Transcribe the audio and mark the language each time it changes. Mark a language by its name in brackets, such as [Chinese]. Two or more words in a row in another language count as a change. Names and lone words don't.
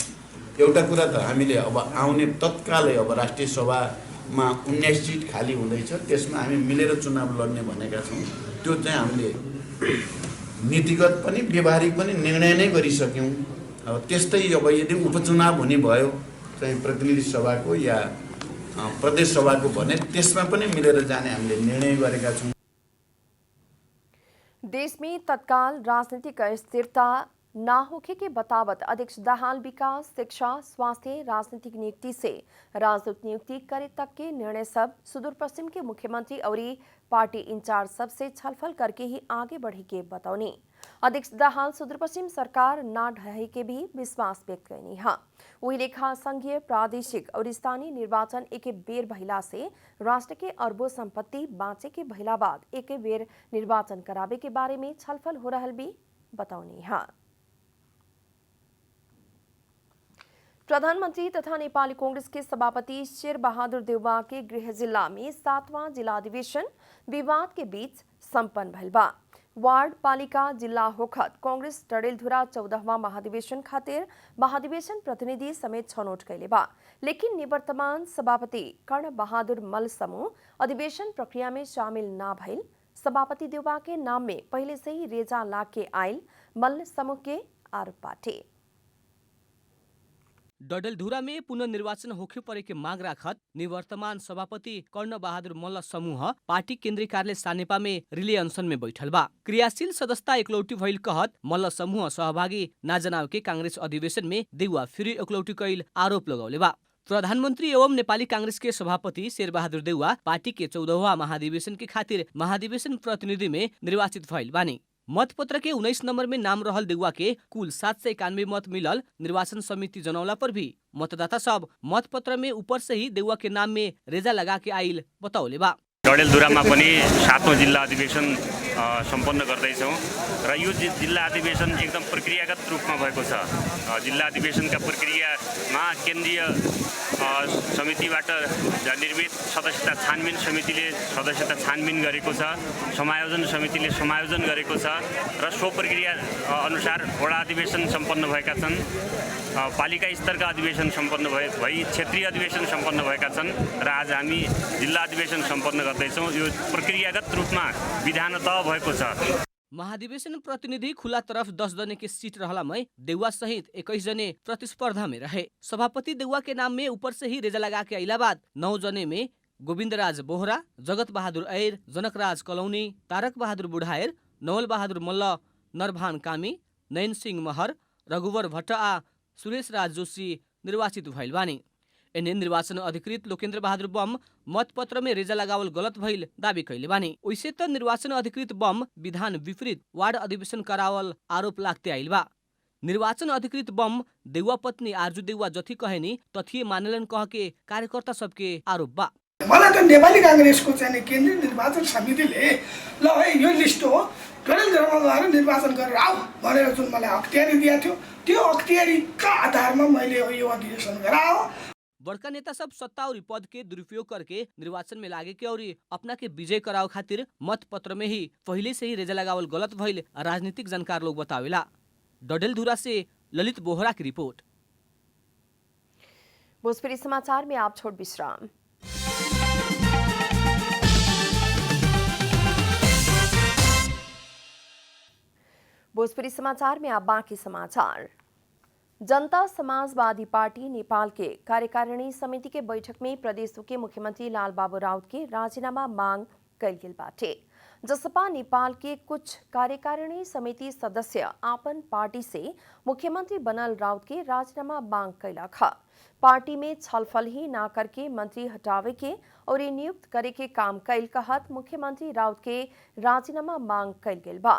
[Nepali] एउटा कुरा त हामीले अब आउने तत्कालै अब राष्ट्रिय सभामा 19 सिट खाली हुँदैछ, त्यसमा हामी मिलेर चुनाव लड्ने भनेका छौँ। त्यो चाहिँ हामीले नीतिगत पनि व्यवहारिक पनि निर्णय नै गरिसक्यौँ। अब त्यस्तै अब यदि उपचुनाव हुने भयो चाहिँ प्रतिनिधि सभाको या प्रदेश सभाको भने त्यसमा पनि मिलेर जाने हामीले निर्णय गरेका छौँ। [Bhojpuri] देश में तत्काल राजनीतिक अस्थिरता ना होखे के बतावत अध्यक्ष दाहाल विकास, शिक्षा, स्वास्थ्य, राजनीतिक नियुक्ति से राजदूत नियुक्ति करे तक के निर्णय सब सुदूर पश्चिम के मुख्यमंत्री और पार्टी इंचार्ज सब से छलफल करके ही आगे बढ़े के बतौनी। अध्यक्ष दाहाल सुदूर पश्चिम सरकार ना ढहे के भी विश्वास व्यक्त करनी है। वही लेखा संघीय, प्रादेशिक और स्थानीय निर्वाचन एक बेर भइला से राष्ट्र के अरबों संपत्ति बाँचे के भइला बाद एक बेर निर्वाचन करावे के बारे में छलफल हो रहल भी बतौनी है। प्रधानमंत्री तथा नेपाली कांग्रेस के सभापति शेर बहादुर देउवा के गृह जिला में 7वां जिला अधिवेशन विवाद के बीच संपन्न भइल बा। वार्ड पालिका जिला होखत कांग्रेस डडेलधुरा 14वां महाधिवेशन खातिर महाधिवेशन प्रतिनिधि समेत छनौट कैले बा, लेकिन निवर्तमान सभापति कर्ण बहादुर मल्ल समूह अधिवेशन प्रक्रिया में शामिल ना भइल सभापति देउवा के नाम में पहले से ही रेजा लाग के आयल मल्ल समूह के आरोप बाटे। डडेलधुरा में पुनर्निर्वाचन होखे परे के माग राखत निवर्तमान सभापति कर्ण बहादुर मल्ल समूह पार्टी केन्द्रीय कार्यालय सानेपा में रिले अनशन में बैठल बा। क्रियाशील सदस्यता एकलौटी भइल कहत मल्ल समूह सहभागी ना जनाव के कांग्रेस अधिवेशन में देउवा फेरि एकलौटी कैल आरोप लगौले बा। प्रधानमन्त्री एवं नेपाली कांग्रेस के सभापति शेरबहादुर देउवा पार्टी के 14वां महाधिवेशन के खातिर महाधिवेशन प्रतिनिधि में निर्वाचित भइल बानी। मतपत्र के 19 नंबर में नाम रहल देउवा के कुल 791 मत मिलल निर्वाचन समिति जनौला पर भी मतदाता सब मतपत्र में ऊपर से ही देउवा के नाम में रेजा लगा के आइल बताउले बा। [Nepali] डडेलधुरामा पनि 7औं जिल्ला अधिवेशन सम्पन्न गर्दैछौँ र यो जिल्ला अधिवेशन एकदम प्रक्रियागत रूपमा भएको छ। जिल्ला अधिवेशनका प्रक्रियामा केन्द्रीय समितिबाट निर्मित सदस्यता छानबिन समितिले सदस्यता छानबिन गरेको छ, समायोजन समितिले समायोजन गरेको छ र सो प्रक्रिया अनुसार वडा अधिवेशन सम्पन्न भएका छन्, पालिका स्तरका अधिवेशन सम्पन्न भई क्षेत्रीय अधिवेशन सम्पन्न भएका छन् र आज हामी जिल्ला अधिवेशन सम्पन्न गर्दैछौँ। यो प्रक्रियागत रूपमा विधानतः भएको छ। [Bhojpuri] महाधिवेशन प्रतिनिधि खुला तरफ 10 जने के सीट रहलामै देउवा सहित 21 जने प्रतिस्पर्धा में रहे। सभापति देउवा के नाम में ऊपर से ही रेजा लगा के अइला बाद 9 जने में गोविन्दराज बोहरा, जगत बहादुर ऐर, जनकराज कलौनी, तारक बहादुर बुढाएर, नवल बहादुर मल्ल, नरभान कामी, नयन सिंह महर, रघुवर भट्ट आ सुरेश राज जोशी निर्वाचित भइल बानी। एने निर्वाचन अधिकृत लोकेन्द्र बहादुर बम मतपत्र में रेजा लगावल गलत भइल दावी कैले बानी। वैसे त निर्वाचन अधिकृत बम विधान विपरीत वार्ड अधिवेशन करावल आरोप लाग्दै आइल बा। निर्वाचन अधिकृत बम देउवा पत्नी आर्जु देउवा जथी कहेनी तथी मानेलन कह के कार्यकर्ता सबके आरोप बा। [Nepali] मलाई त नेपाली कांग्रेसको चाहिँ केन्द्रीय निर्वाचन समितिले ल है यो लिस्ट हो डडेलधुरामा गएर निर्वाचन गरेर आऊ भनेर जुन मलाई अख्तियारी दिएको थियो त्यो अख्तियारीका आधारमा मैले यो अधिवेशन गराओ। [Bhojpuri] बड़का नेता सब सत्ता और पद के दुरुपयोग करके निर्वाचन में लागे के और अपना के विजय कराओ खातिर मत पत्र में ही पहले से ही रेजा लगावल गलत भइल राजनीतिक जानकार लोग बतावेला। डडेलधुरा से ललित बोहरा की रिपोर्ट। भोजपुरी समाचार में आप छोड़ विश्राम। भोजपुरी समाचार में आप बाकी समाचार। जनता समाजवादी पार्टी नेपाल के कार्यकारिणी समिति के बैठक में प्रदेश के मुख्यमंत्री लाल बाबू राउत के राजीनामा मांग कइल गेल बाटे। जसपा नेपाल के कुछ कार्यकारिणी समिति सदस्य आपन पार्टी से मुख्यमंत्री बनल राउत के राजीनामा मांग कैलक। पार्टी में छलफल ही ना करके मंत्री हटावे के और नियुक्त करे के काम कैल कहत मुख्यमंत्री राउत के राजीनामा मांग कैल गेल बा।